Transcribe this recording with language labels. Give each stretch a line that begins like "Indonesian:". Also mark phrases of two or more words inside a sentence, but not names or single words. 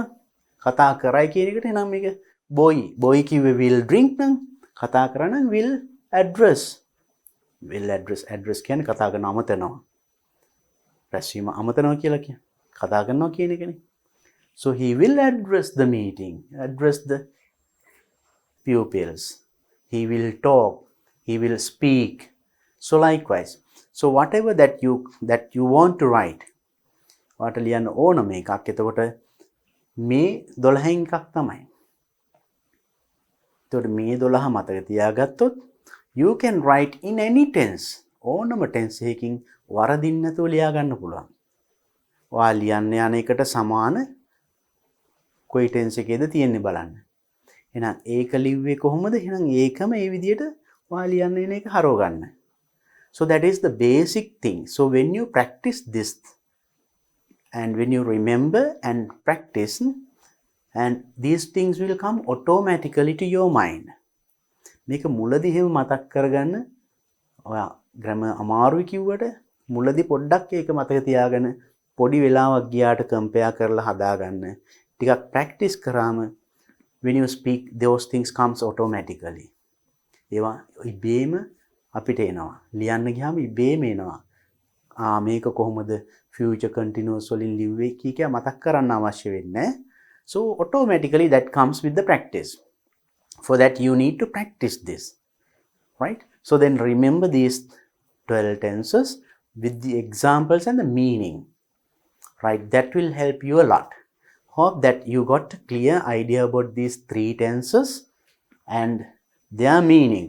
Sinhala: කතා කරයි කියන එකට නම් මේක boy කිව්වේ
English: will drink
Sinhala: නම් කතා කරා නම්
English: will address. Will address
Sinhala: කියන්නේ කතා කරන අමතනවා. රැස්වීම අමතනවා කියලා කියන්නේ. කතා කරනවා කියන එකනේ.
English: So he will address the meeting, address the pupils. He will talk, he will speak. So likewise, so whatever that you want to write,
Sinhala: ඔයාට ලියන්න ඕන මේකක්. එතකොට මේ 12න් එකක් තමයි. එතකොට මේ 12 මතක තියාගත්තොත්
English: you can write in any tense.
Sinhala: ඕනම tense එකකින් වරදින්න නැතුව ලියා ගන්න පුළුවන්. ඔයා ලියන්න යන එකට සමාන කොයි tense එකේද තියෙන්නේ බලන්න. එහෙනම් ඒක ලිව්වේ කොහොමද? එහෙනම් ඒකම ඒ විදිහට ඔයා ලියන්න එන එක හරව ගන්න.
English: So that is the basic thing. So when you practice this and when you remember and practice, and these things will come automatically to your mind.
Sinhala: මේක මුලදී එහෙම මතක් කරගන්න. ඔයා grammar අමාරුයි කිව්වට මුලදී පොඩ්ඩක් ඒක මතක තියාගෙන පොඩි වෙලාවක් ගියාට compare කරලා හදාගන්න.
English: ටිකක් practice කරාම when you speak those things comes automatically.
Sinhala: ඒවා ඉබේම අපිට එනවා. ලියන්න ගියාම ඉබේම එනවා. මේක කොහොමද
English: future continuous
Sinhala: වලින් ලිව්වේ කීක මතක් කරන්න අවශ්‍ය වෙන්නේ.
English: So automatically that comes with the practice. For that you need to practice this, right? So then remember these 12 tenses with the examples and the meaning, right? That will help you a lot. Hope that you got a clear idea about these 3 tenses and their meanings.